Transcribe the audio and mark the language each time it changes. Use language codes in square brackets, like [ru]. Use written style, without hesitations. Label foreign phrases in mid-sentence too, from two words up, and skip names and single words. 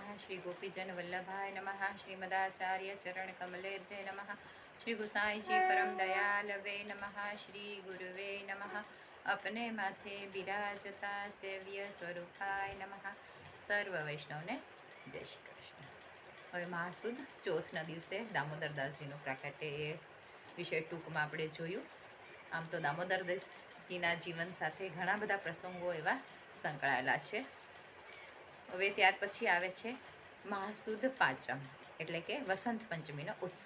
[sa] श्री गोपीजन वल्लभाय नमः। श्रीमदाचार्य चरण कमलेभ्य नमः। श्री गुसाई जी परम दयाल वे नमः। श्री गुरुवे नमः। [hi] अपने माथे बिराजता [sa] सेव्य स्वरूपाय नमः। [gu] સર્વ વૈષ્ણવને જય શ્રી કૃષ્ણ। હવે મહાસુદ ચોથના દિવસે દામોદરદાસજીનું પ્રાકટ્ય એ વિષય ટૂંકમાં આપણે જોયું. આમ તો દામોદરદાસજીના જીવન સાથે ઘણા બધા પ્રસંગો એવા સંકળાયેલા છે. હવે ત્યાર પછી આવે છે મહાસુદ પાંચમ, એટલે કે વસંત પંચમીનો ઉત્સવ.